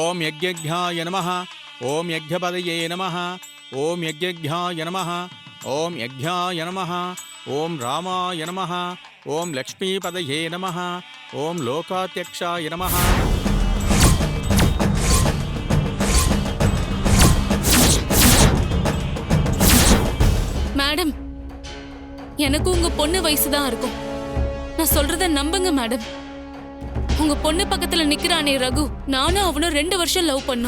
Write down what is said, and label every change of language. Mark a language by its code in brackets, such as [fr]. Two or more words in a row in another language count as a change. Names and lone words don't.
[sa] यज्ञज्ञाय नमः ओम यज्ञपदये नमः ओम यज्ञज्ञाय नमः ओम यज्ञाय नमः ओम रामाय नमः ओम लक्ष्मीपदये नमः ओम लोकाध्यक्षाय नमः. [ta] மேடம், எனக்கு உங்க பொண்ணு வயசுதான் இருக்கும். நான் சொல்றத நம்புங்க மேடம். உங்க பொண்ணு பக்கத்துல நிக்கிறானே ரகு, நானும் அவனும் 2 வருஷம் லவ் பண்ணோம்.